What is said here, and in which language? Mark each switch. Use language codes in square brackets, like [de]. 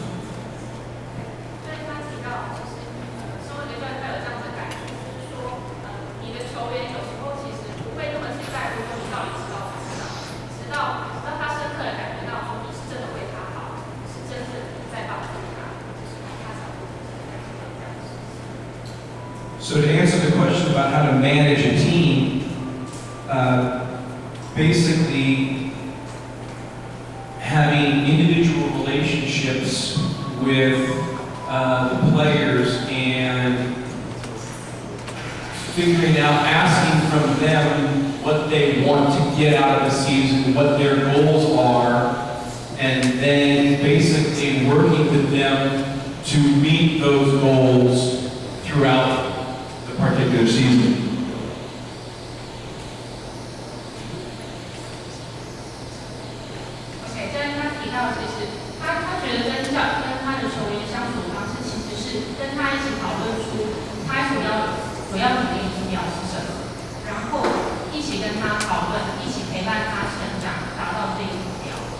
[zh] 所以他提到，就是身为一个教练，他有这样的感觉，就是说，你的球员有时候其实不会那么去在乎说你到底知道不知道，直到让他深刻的感觉到说你是真的为他好，是真正在帮助他，就是他才会感觉到这样子。 [en] So to answer the question about how to manage a team, basically having individual relationships with the players and figuring out, asking from them what they want to get out of the season, what their goals are, and then basically working with them to meet those goals throughout the particular season. [zh] OK， 教练他提到，其实他觉得跟他的球员相处方式，其实是跟他一起讨论出他所要努力的目标是什么，然后一起跟他讨论，一起陪伴他成长，达到这个目标。